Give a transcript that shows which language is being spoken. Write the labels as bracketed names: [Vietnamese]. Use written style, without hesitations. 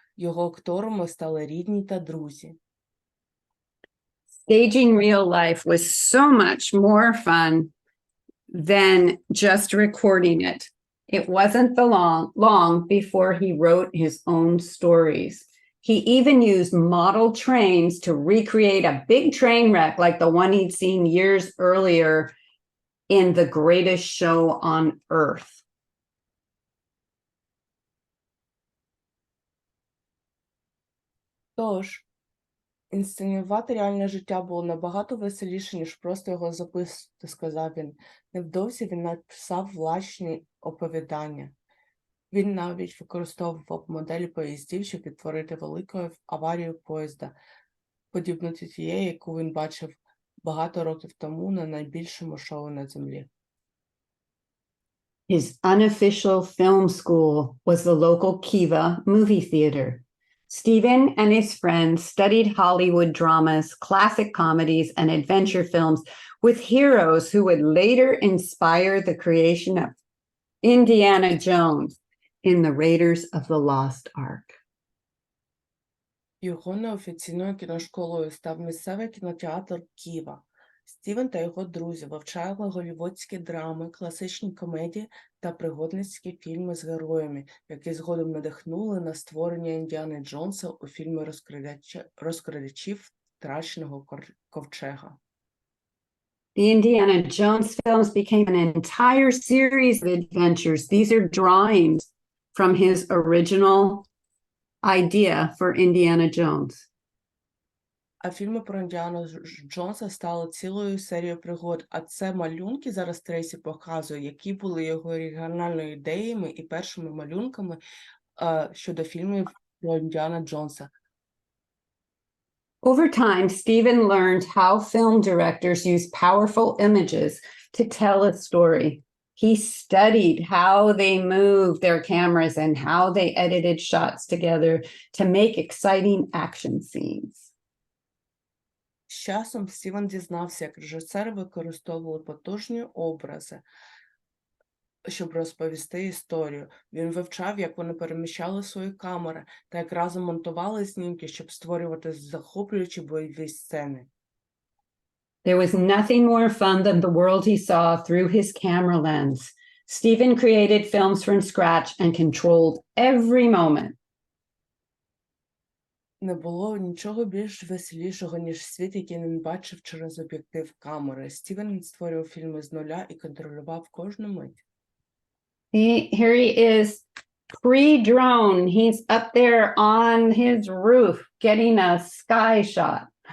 [Ukrainian] Його акторами стали рідні та друзі. [English] Staging real life was so much more fun than just recording it. It wasn't long before he wrote his own stories. He even used model trains to recreate a big train wreck like the one he'd seen years earlier in The Greatest Show on Earth. [Ukrainian] Тож, інсценювати реальне життя було набагато веселіше, ніж просто його записувати, сказав він. Невдовзі він написав власні оповідання. Він навіть використовував моделі поїздів, щоб відтворити велику аварію поїзда, подібну до тієї, яку він бачив багато років тому на найбільшому шоу на землі. [English] His unofficial film school was the local Kiva movie theater. Stephen and his friends studied Hollywood dramas, classic comedies, and adventure films with heroes who would later inspire the creation of Indiana Jones in the Raiders of the Lost Ark. [Ukrainian] Його неофіційною кіношколою став місцевий кінотеатр Ківа. Стівен та його друзі вивчали голлівудські драми, класичні комедії та пригодницькі фільми з героями, які згодом надихнули на створення Індіани Джонса у фільмі «Розкрадачів втраченого ковчега». [English] The Indiana Jones films became an entire series of adventures. These are drawings from his original idea for Indiana Jones. [Ukrainian] А фільми про Індіану Джонса стали цілою серією пригод, а це малюнки, зараз Трейсі показує, які були його оригінальними ідеями і першими малюнками щодо фільмів про Індіана Джонса. [English] Over time, Stephen learned how film directors use powerful images to tell a story. He studied how they moved their cameras and how they edited shots together to make exciting action scenes. [Ukrainian] З часом Стівен дізнався, як режисери використовували потужні образи, щоб розповісти історію. Він вивчав, як вони переміщали свої камери та як разом монтували знімки, щоб створювати захоплюючі бойові сцени. [English] There was nothing more fun than the world he saw through his camera lens. Stephen created films from scratch and controlled every moment. [Ukrainian] Не було нічого більш веселішого, ніж світ, який він бачив через об'єктив камери. Стівен створював фільми з нуля і контролював кожну мить. [English] Here he is pre-drone. He's up there on his roof getting a sky shot.